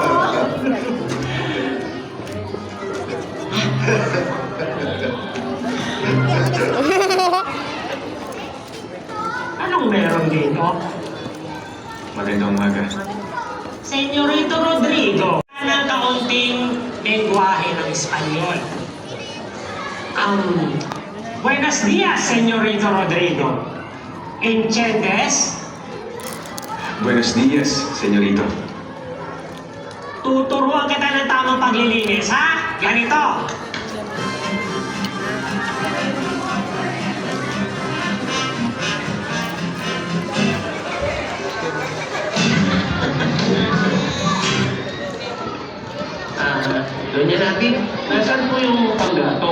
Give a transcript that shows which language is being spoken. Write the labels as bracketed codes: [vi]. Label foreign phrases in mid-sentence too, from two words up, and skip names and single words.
[tl] Anong meron dito? Magandang umaga. Senyorito Rodrigo, ng kaunting lengguwahe ng Espanyol. [es] Buenos días, Senyorito Rodrigo. ¿Entiendes? Buenos días, senyorito. [tl] Tuturuan kita ng tamang paglilinis, ha? Ganito. Doña Nati, nasaan po yung panggatong?